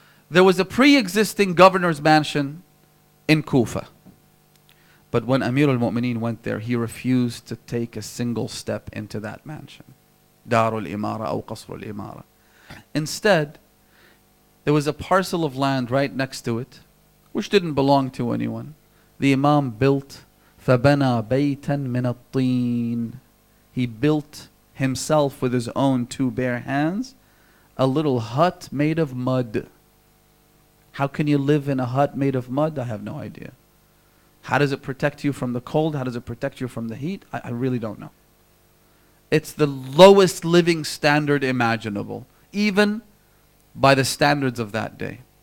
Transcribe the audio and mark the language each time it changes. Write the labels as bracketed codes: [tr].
[en] There was a pre-existing governor's mansion in Kufa. But when Amir al-Mu'mineen went there, he refused to take a single step into that mansion. Darul Imara or Qasr al-Imara. Instead, there was a parcel of land right next to it, which didn't belong to anyone. The Imam built [ar] فَبَنَى بَيْتًا مِنَ الطِّينِ. [en] He built himself with his own two bare hands a little hut made of mud. How can you live in a hut made of mud? I have no idea. How does it protect you from the cold? How does it protect you from the heat? I really don't know. It's the lowest living standard imaginable, even by the standards of that day.